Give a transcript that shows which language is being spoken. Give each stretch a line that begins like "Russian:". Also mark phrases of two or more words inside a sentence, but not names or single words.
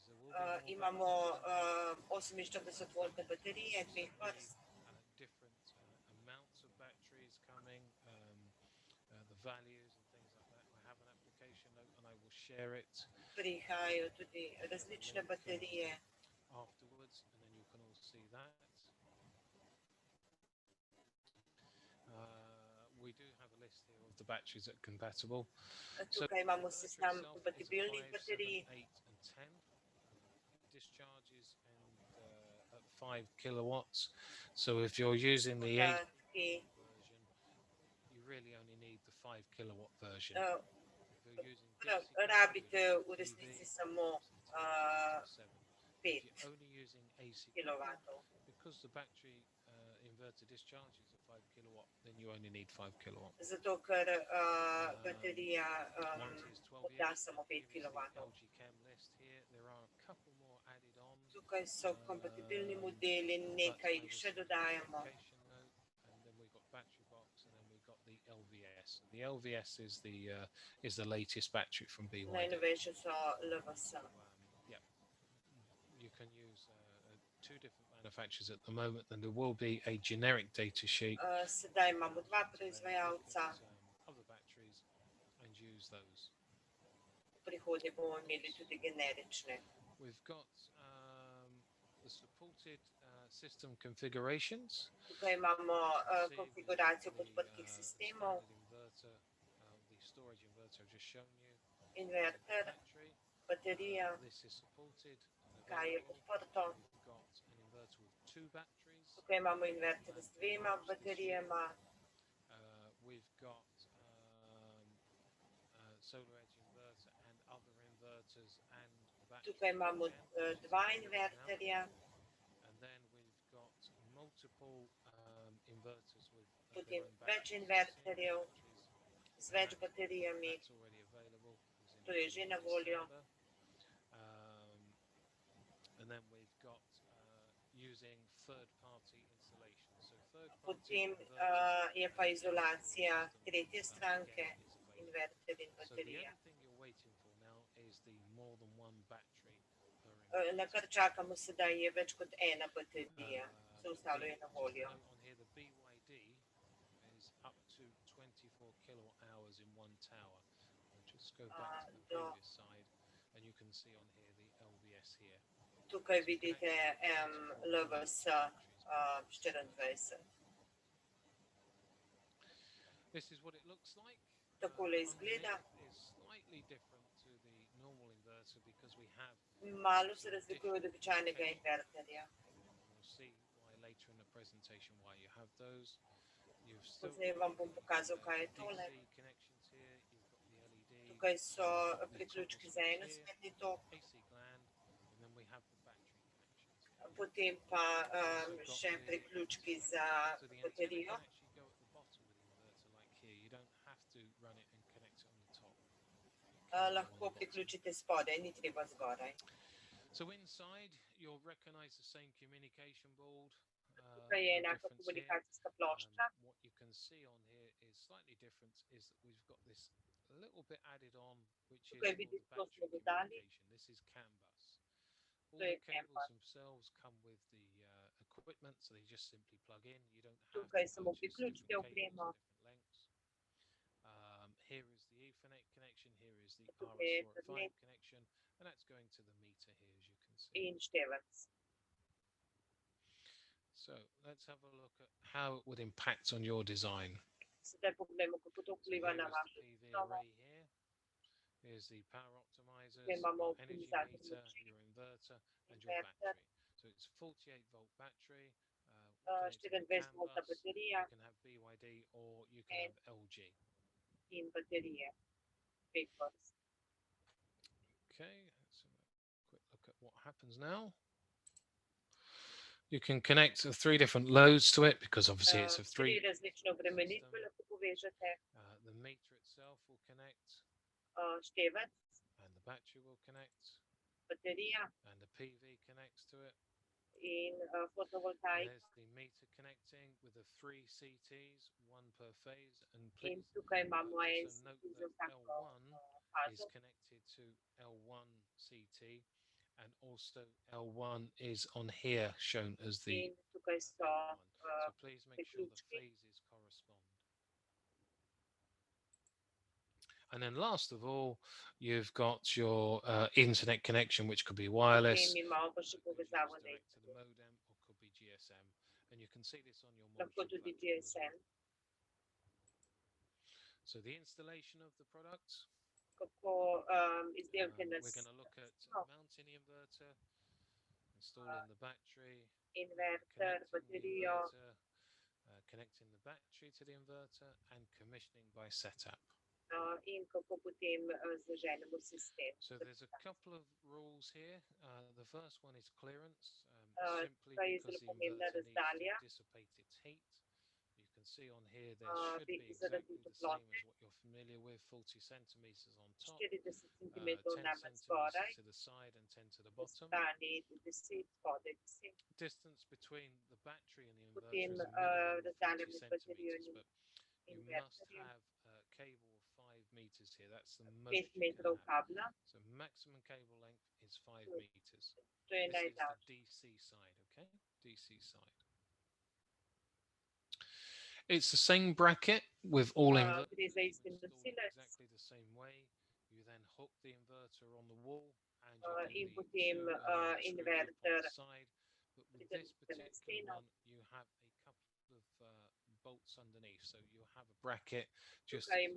English: There will be more
Slovenian: Imamo
English: batteries
Slovenian: 48-voltne baterije, dveh
English: coming.
Slovenian: vrst.
English: Different amounts of batteries coming, the values and things like that. I have an application note and I will share it
Slovenian: Prihajajo tudi različne baterije.
English: afterwards, and then you can all see that. we do have a list here of the batteries that are compatible. So
Slovenian: Tukaj imamo
English: the inverter
Slovenian: seznam
English: itself is a
Slovenian: kompatibilnih
English: 5, 7,
Slovenian: baterij.
English: 8, and 10. It discharges at 5 kilowatts. So if you're using the 8 version, you really only need the 5 kilowatt version. If you're using DC
Slovenian: Rabite
English: current,
Slovenian: v
English: PV,
Slovenian: resnici samo
English: it's 10 to 7. If
Slovenian: 5
English: you're only using AC
Slovenian: kW.
English: coupled, because the battery inverter discharges at 5 kilowatt, then you only need 5 kilowatt.
Slovenian: Zato ker baterija
English: Warranty is 12
Slovenian: da
English: years.
Slovenian: samo 5
English: Here is the
Slovenian: kW.
English: LG Chem list here. There are a couple more added on.
Slovenian: Tukaj so kompatibilni modeli, nekaj jih še dodajamo.
English: Note, and then we've got battery box, and then we've got the LVS. The LVS is the latest battery from BYD.
Slovenian: Najnovejše so LVS.
English: Yeah, you can use two different manufacturers at the moment, and there will be a generic data sheet.
Slovenian: Sedaj imamo dva proizvajalca.
English: Other batteries and use those.
Slovenian: V prihodnje bomo imeli tudi generične.
English: We've got the supported system configurations.
Slovenian: Tukaj imamo konfiguracijo podprtih sistemov.
English: Inverter, the storage inverter I've just shown you.
Slovenian: Inverter, baterija,
English: This is supported.
Slovenian: kaj je podprto.
English: We've got an inverter with 2 batteries.
Slovenian: Tukaj imamo inverter z 2 baterijama.
English: We've got SolarEdge inverter and other inverters and batteries.
Slovenian: Tukaj imamo 2 inverterja.
English: And then we've got multiple inverters with
Slovenian: Potem več inverterjev z več baterijami.
English: That's already available.
Slovenian: To je že na voljo.
English: And then we've got using third-party installation. So
Slovenian: Potem je pa izolacija tretje stranke, inverter in baterija.
English: So the only thing you're waiting for now is the more than one battery per
Slovenian: Na
English: inverter.
Slovenian: kar čakamo sedaj je več kot ena baterija. Vse ostalo je na voljo.
English: On here, the BYD is up to 24 kilowatt hours in one tower. I'll just go back to the previous side, and you can see on here the LVS here.
Slovenian: Tukaj vidite LVS 24.
English: This is what it looks like.
Slovenian: Takole izgleda.
English: It's slightly different to the normal inverter because we have.
Slovenian: Malo se razlikuje od običajnega inverterja.
English: We'll see why later in the presentation why you have those. You've still
Slovenian: Pozneje vam bom pokazal, kaj je tole.
English: DC connections here. You've got the LED.
Slovenian: Tukaj so priključki za enosmerni tok.
English: AC gland, and then we have the battery connections here.
Slovenian: Potem pa še priključki za
English: So the antenna
Slovenian: baterijo.
English: can actually go at the bottom with the inverter, like here. You don't have to run it and connect it on the top.
Slovenian: Lahko priključite spodaj, ni treba zgoraj.
English: So inside, you'll recognize the same communication board.
Slovenian: Tukaj je enaka komunikacijska plošča.
English: What you can see on here is slightly different. Is that we've got this little bit added on, which is
Slovenian: Tukaj
English: called the
Slovenian: vidite, to
English: battery
Slovenian: smo dodali.
English: communication. This is CAN bus. All
Slovenian: To je
English: the
Slovenian: CAN
English: cables
Slovenian: bus.
English: themselves come with the equipment, so they just simply plug in. You don't have
Slovenian: Tukaj
English: to
Slovenian: samo
English: purchase
Slovenian: priključite
English: different cables
Slovenian: opremo.
English: of different lengths. Here is the Ethernet connection. Here is the
Slovenian: Tukaj je
English: RS405
Slovenian: Ethernet.
English: connection, and that's going to the meter here, as you can see.
Slovenian: In števec.
English: So let's have a look at how it would impact on your design.
Slovenian: Sedaj pogledamo, kako to
English: So
Slovenian: vpliva
English: here
Slovenian: na
English: is the
Slovenian: vašo
English: PV
Slovenian: osnovo.
English: array here. Here's the power optimizers,
Slovenian: Tukaj imamo
English: your energy
Slovenian: optimizator
English: meter,
Slovenian: moči,
English: your inverter, and your
Slovenian: inverter,
English: battery. So it's 48 volt battery. Connected to the
Slovenian: 24
English: CAN
Slovenian: voltna
English: bus.
Slovenian: baterija
English: You can have BYD or you can have LG.
Slovenian: in baterije. Dveh vrst.
English: Okay, let's have a quick look at what happens now. You can connect 3 different loads to it because obviously it's a 3.
Slovenian: Tri različne obremenitve lahko povežete.
English: The meter itself will connect,
Slovenian: Števec,
English: and the battery will connect,
Slovenian: baterija
English: and the PV connects to it.
Slovenian: in fotovoltaika.
English: There's the meter connecting with the 3 CTs, 1 per phase, and
Slovenian: In
English: please
Slovenian: tukaj imamo en
English: also note
Slovenian: CT za
English: that
Slovenian: vsako
English: L1 is
Slovenian: fazo.
English: connected to L1 CT, and also L1 is on here shown as the
Slovenian: In tukaj so
English: L1. So please make sure the
Slovenian: priključki.
English: phases correspond. And then last of all, you've got your internet connection, which could be wireless,
Slovenian: Potem imamo pa še
English: could be used
Slovenian: povezavo na
English: direct to the
Slovenian: internet.
English: modem, or could be GSM. And you can see this on your
Slovenian: Lahko
English: monitoring
Slovenian: tudi
English: platform as well.
Slovenian: GSM.
English: So the installation of the products.
Slovenian: Kako izdelke
English: We're going to look at mounting the inverter, installing the battery,
Slovenian: inverter,
English: connecting the
Slovenian: baterijo,
English: inverter, connecting the battery to the inverter, and commissioning by setup.
Slovenian: in kako potem zaženemo sistem.
English: So there's a couple of rules here. The first one is clearance, simply
Slovenian: Tukaj je
English: because
Slovenian: zelo
English: the
Slovenian: pomembna
English: inverter needs
Slovenian: razdalja.
English: to dissipate its heat. You can see on here there should be
Slovenian: Zaradi
English: exactly the same
Slovenian: toplote,
English: as what you're familiar with, 40 centimeters on top,
Slovenian: 40 cm
English: 10
Slovenian: najmanj
English: centimeters
Slovenian: spodaj,
English: to the side and 10 to the
Slovenian: po
English: bottom.
Slovenian: strani 10, spodaj 10.
English: Distance between the battery and the inverter
Slovenian: Potem
English: is a minimum of
Slovenian: razdalja
English: 40
Slovenian: med baterijo
English: centimeters,
Slovenian: in
English: but you must
Slovenian: inverterjem,
English: have a cable of 5 meters here. That's the
Slovenian: 5
English: most you can
Slovenian: metrov
English: have.
Slovenian: kabla,
English: So maximum cable length is 5
Slovenian: to,
English: meters.
Slovenian: to je
English: This is the
Slovenian: najdaljši.
English: DC side, okay? DC side. It's the same bracket with all inverters.
Slovenian: Gre za
English: You
Slovenian: isti
English: install it
Slovenian: nosilec
English: exactly the same way. You then hook the inverter on the wall and
Slovenian: in
English: you do the
Slovenian: potem
English: two screws up on
Slovenian: inverter
English: the side. But with this
Slovenian: pridržite na
English: particular
Slovenian: steno.
English: one, you have a couple of bolts underneath, so you have a bracket just to
Slovenian: Tukaj
English: keep you